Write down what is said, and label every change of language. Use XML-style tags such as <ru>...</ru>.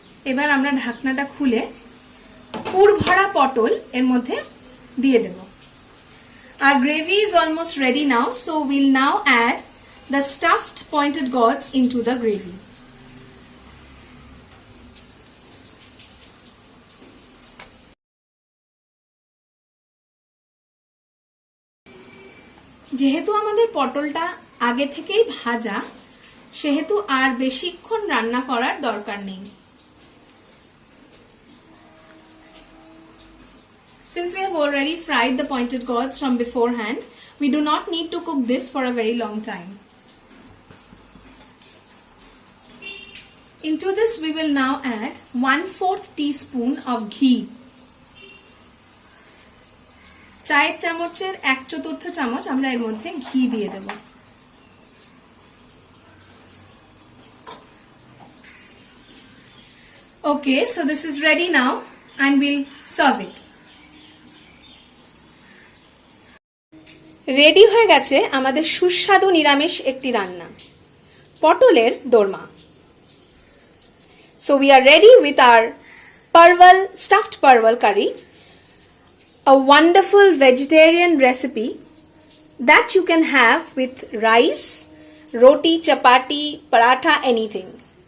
<bn>এবার আমরা ঢাকনাটা খুলে পুর ভরা পটল এর মধ্যে দিয়ে দেব।</bn> <en>Our gravy is almost ready now, so we'll now add the stuffed pointed gourds into the gravy.</en> <bn>যেহেতু আমাদের পটলটা আগে থেকেই ভাজা, সেহেতু আর বেশিক্ষণ রান্না করার দরকার নেই।</bn> <en>Since we have already fried the pointed gourds from beforehand, we do not need to cook this for a very long time. Into this we will now add 1/4 teaspoon of ghee.</en> <bn>চায়ের চামচের 1/4 চামচ আমরা এর মধ্যে ঘি দিয়ে দেব।</bn> <en>Okay, so this is ready now and we'll serve it.</en> <bn>Ready হয়ে গেছে আমাদের সুস্বাদু নিরামিষ একটি রান্না, পটলের দোরমা।</bn> <en>So we are ready with our parval, stuffed parval curry, a wonderful vegetarian recipe that you can have with rice, roti, chapati, paratha, anything.</en>